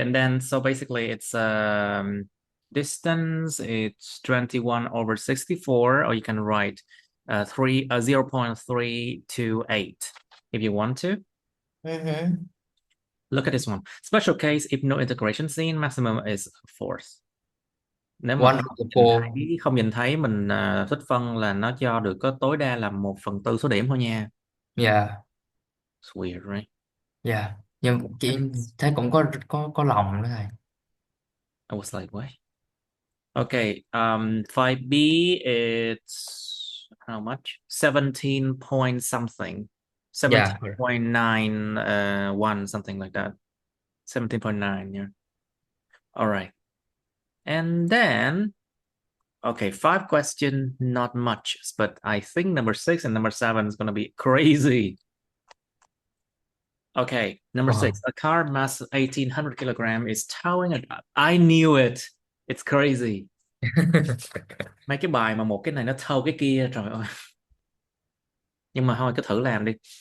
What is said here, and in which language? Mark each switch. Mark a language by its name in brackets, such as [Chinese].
[English] And then so basically it's distance, it's 21 over 64, or you can write 0.328 if you want to. Mm-hmm. Look at this one. Special case if no integration seen, maximum is fourth. [Vietnamese] Nếu mà [English] One over four. [Vietnamese] không nhìn thấy mình tích phân là nó cho được có tối đa là 1/4 số điểm thôi nha. [English] Yeah, It's weird, right? yeah. [Vietnamese] Nhưng chị thấy cũng có lòng nữa thầy. [English] I was like, what? Okay, 5B, it's how much? 17 point something. Yeah, correct. 17.91, something like that. 17.9, yeah. All right. And then, okay, 5 question, not much, but I think number 6 and number 7 is going to be crazy. Okay, number Wow. 6, a car mass 1800 kilogram is towing I knew it. It's crazy. [Vietnamese] Mấy cái bài mà một cái này nó thâu cái kia, trời ơi. Nhưng mà thôi cứ thử làm đi.